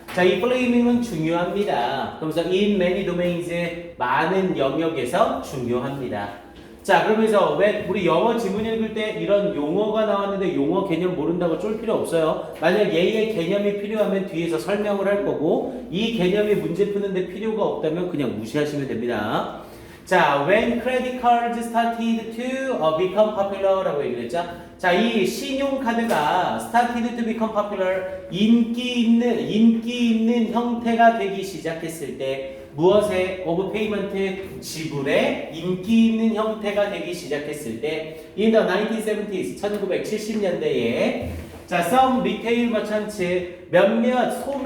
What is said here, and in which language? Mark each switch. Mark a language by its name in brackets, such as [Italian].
[Korean] 자, 이 flaming은 중요합니다. 그러면서 [English] in many domains [Korean] 많은 영역에서 중요합니다. 자, 그러면서 왜 우리 영어 지문 읽을 때 이런 용어가 나왔는데 용어 개념 모른다고 쫄 필요 없어요. 만약 얘의 개념이 필요하면 뒤에서 설명을 할 거고 이 개념이 문제 푸는데 필요가 없다면 그냥 무시하시면 됩니다. [English] 자, when credit cards started to become popular라고 [Korean] 얘기를 했죠. 자, 이 신용카드가 [English] started to become popular [Korean] 인기 있는 형태가 되기 시작했을 때 무엇의 [English] of payment [Korean] 지불의 인기 있는 형태가 되기 시작했을 때 [English] in the 1970s [Korean] 1970년대에 자, [English] some retail merchants [Korean] 몇몇 소매